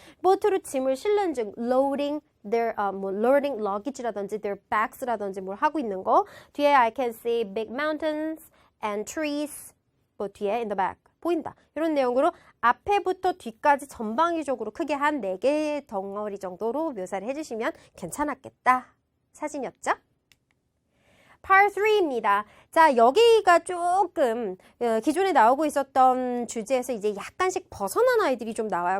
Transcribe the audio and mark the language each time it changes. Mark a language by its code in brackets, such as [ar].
[ko] 보트로 짐을 실는 중 [en] loading their loading luggage [ko] 라든지 their bags라든지 뭘 하고 있는 거. [en] 뒤에 I can see big mountains and trees. [ko] 뭐 뒤에 [en] in the back. [ko] 보인다. 이런 내용으로 앞에부터 뒤까지 전방위적으로 크게 한 4개의 덩어리 정도로 묘사를 해주시면 괜찮았겠다. 사진이었죠? Part 3입니다. 자, 여기가 조금 기존에 나오고 있었던 주제에서 이제 약간씩 벗어난 아이들이 좀 나와요.